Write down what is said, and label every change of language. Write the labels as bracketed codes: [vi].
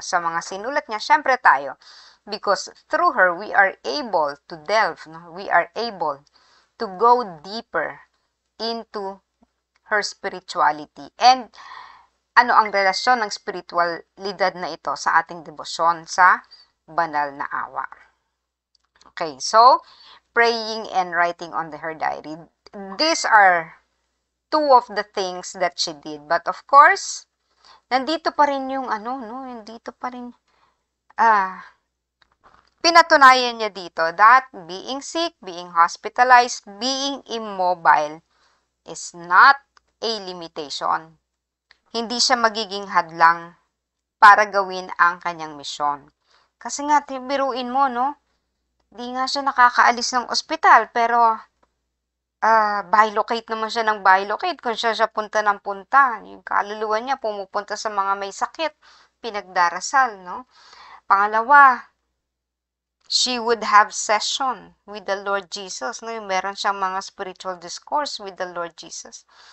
[tl] Sa mga sinulat niya, syempre tayo. [en] Because through her, we are able to delve, no? We are able to go deeper into her spirituality. [tl] And ano ang relasyon ng spiritualidad na ito sa ating debosyon sa banal na awa? [en] Okay, so, praying and writing on her diary. These are two of the things that she did. But of course, [tl] nandito pa rin yung nandito pa rin, pinatunayan niya dito [en] that being sick, being hospitalized, being immobile is not a limitation. [tl] Hindi siya magiging hadlang para gawin ang kanyang misyon. Kasi nga, biruin mo, no? Di nga siya nakakaalis ng ospital, pero bilocate naman siya ng bilocate kung siya punta ng punta. Yung kaluluwa niya pumupunta sa mga may sakit, pinagdarasal, no? [en] Pangalawa, she would have session with the Lord Jesus, no? [tl] Yung meron siyang mga [en] spiritual discourse with the Lord Jesus.